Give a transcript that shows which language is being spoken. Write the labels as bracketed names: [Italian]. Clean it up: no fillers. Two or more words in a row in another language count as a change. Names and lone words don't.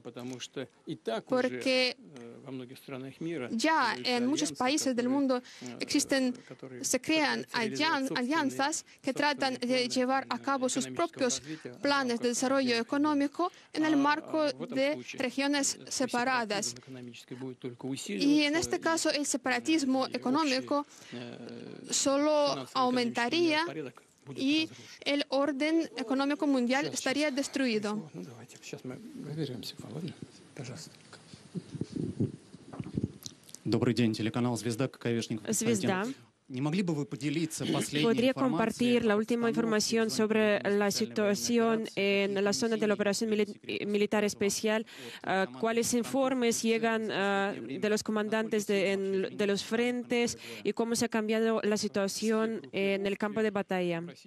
[Spanish] Porque ya en muchos países del mundo se crean alianzas que tratan de llevar a cabo sus propios planes de desarrollo económico en el marco de regiones separadas. Y en este caso, el separatismo económico solo aumentaría y el orden económico mundial estaría destruido. [Russian] Добрый день, телеканал «Звезда», Каковешников. [Spanish] ¿Podría compartir la última información sobre la situación en la zona de la operación militar especial? ¿Cuáles informes llegan de los comandantes de los frentes y cómo se ha cambiado la situación en el campo de batalla?